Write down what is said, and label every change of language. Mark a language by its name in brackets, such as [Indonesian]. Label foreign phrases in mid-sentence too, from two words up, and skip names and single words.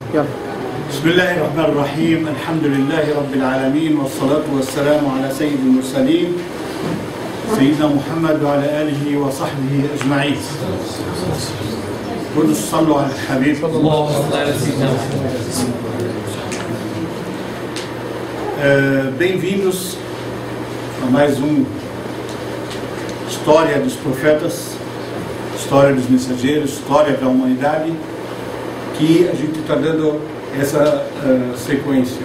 [Arabic] يلا. بسم الله الرحمن الرحيم. الحمد لله رب العالمين والصلاة والسلام على سيد المرسلين سيدنا محمد وعلى آله وصحبه أجمعين. Todos صلوا على الحبيب. [Portuguese] Bem-vindos a mais História dos Profetas, História dos Mensageiros, História da Humanidade, que a gente está dando essa sequência.